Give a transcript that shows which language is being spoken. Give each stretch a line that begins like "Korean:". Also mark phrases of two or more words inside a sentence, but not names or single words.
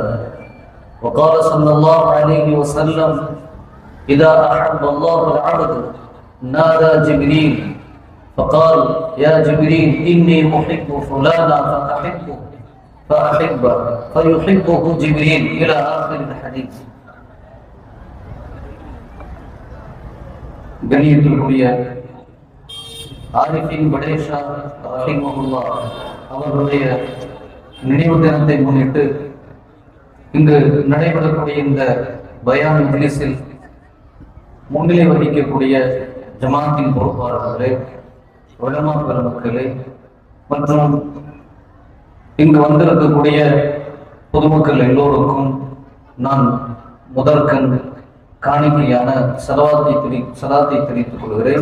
Arabic: وقال صلى الله عليه وسلم: إذا أحب الله العبد نادى جبريل فقال: يا جبريل إني أحب فلانا فأحبه فيحبه جبريل إلى آخر الحديث.
Tamil: கணியத்திற்குரிய ஆரிஃபின் படேஷா ரஹிமஹுல்லாஹ் அவர்களுடைய நினைவு தினத்தை முன்னிட்டு இங்கு நடைபெறக்கூடிய இந்த பயான் மஜ்லிஸில் முன்னிலை வகிக்கக்கூடிய ஜமாத்தின் பொறுப்பாளர்களே, உலமா பெருமக்களே மற்றும் இங்கு வந்திருக்கக்கூடிய பொதுமக்கள் எல்லோருக்கும் நான் முதற்கண் காணிக்கையான சலாத்தை தெரிவித்துக் கொள்கிறேன்.